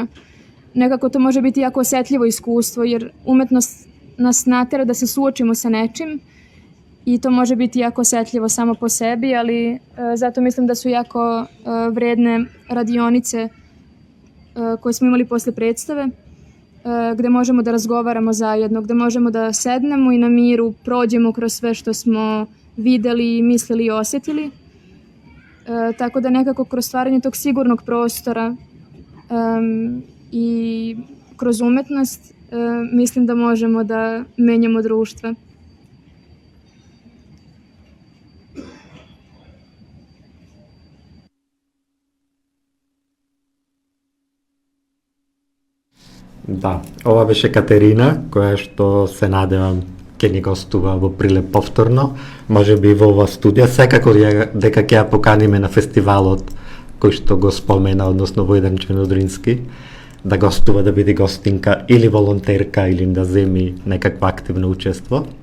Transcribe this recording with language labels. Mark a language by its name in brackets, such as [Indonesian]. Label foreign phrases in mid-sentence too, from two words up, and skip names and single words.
[Serbian] Nekako to može biti jako osetljivo iskustvo, jer umetnost nas natera da se suočimo sa nečim i to može biti jako osetljivo samo po sebi, ali zato mislim da su jako vredne radionice koje smo imali posle predstave, gde možemo da razgovaramo zajedno, gde možemo da sednemo i na miru prođemo kroz sve što smo videli, mislili i osetili. Tako da nekako kroz stvaranje tog sigurnog prostora i kroz umetnost mislim da možemo da menjamo društva. [Macedonian] Да, ова беше Катерина, која што се надевам ќе ни гостува во Прилеп повторно, можеби во ова студија, секако дека ќе ја поканиме на фестивалот кој што го спомена, односно Војдан Чернодрински, да гостува, да биде гостинка или волонтерка или да земи некакво активно учество.